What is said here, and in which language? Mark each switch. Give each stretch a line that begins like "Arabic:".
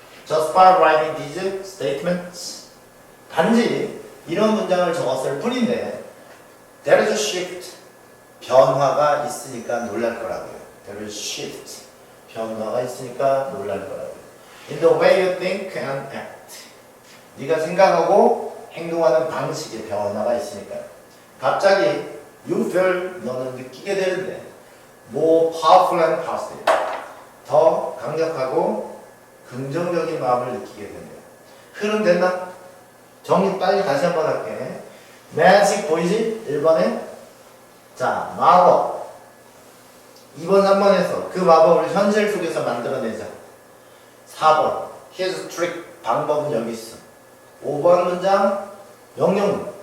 English: Just by writing these statements.
Korean: 단지 이런 문장을 적었을 뿐인데
English: there is a shift.
Korean: 변화가 있으니까 놀랄 거라고요.
English: There is shift.
Korean: 변화가 있으니까 놀랄 거라고요.
English: In the way you think and act.
Korean: 네가 생각하고 행동하는 방식에 변화가 있으니까. 갑자기
English: you feel
Korean: 너는 느끼게 되는데
English: more powerful and positive.
Korean: 더 강력하고 긍정적인 마음을 느끼게 된대요. 흐름 됐나? 정리 빨리 다시 한번 할게. magic 보이지? 1번에 자, 마법. 2번, 3번에서 그 마법을 현실 속에서 만들어내자. 4번,
English: here's a trick.
Korean: 방법은 여기 있어. 5번 문장, 명령문.